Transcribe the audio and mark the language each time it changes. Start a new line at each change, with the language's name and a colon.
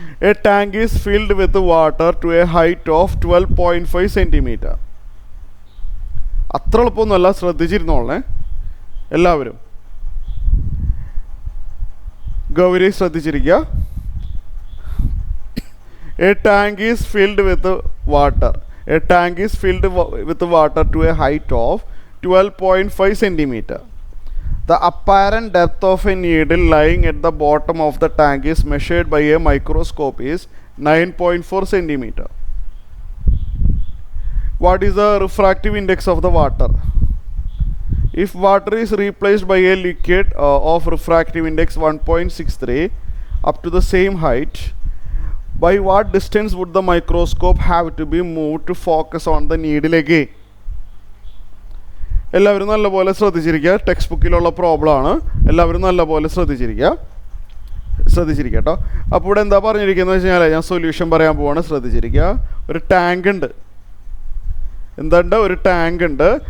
English: A tank is filled with water to a height of 12.5 centimeter.
Malayalam: അത്ര എളുപ്പമൊന്നുമല്ല, ശ്രദ്ധിച്ചിരുന്നോളേ എല്ലാവരും. ഗൗരി ശ്രദ്ധിച്ചിരിക്കുക.
English: A tank is filled with water. A tank is filled with water to a height of 12.5 centimeter. The apparent depth of a needle lying at the bottom of the tank is measured by a microscope is 9.4 centimeter. What is the refractive index of the water? If water is replaced by a liquid of refractive index 1.63 up to the same height, by what distance would the microscope have to be moved to focus on the needle again?
Malayalam: എല്ലാവരും നല്ലപോലെ ശ്രദ്ധിച്ചിരിക്കുക. Text ബുക്കിലുള്ള പ്രോബ്ലമാണ്. എല്ലാവരും നല്ലപോലെ ശ്രദ്ധിച്ചിരിക്കുക കേട്ടോ. അപ്പോൾ ഇവിടെ എന്താ പറഞ്ഞിരിക്കുന്നത് വെച്ച് കഴിഞ്ഞാൽ, ഞാൻ സൊല്യൂഷൻ പറയാൻ പോവാണ്, ശ്രദ്ധിച്ചിരിക്കുക. ഒരു ടാങ്ക് ഉണ്ട്. എന്തുണ്ട്? ഒരു ടാങ്ക് ഉണ്ട്.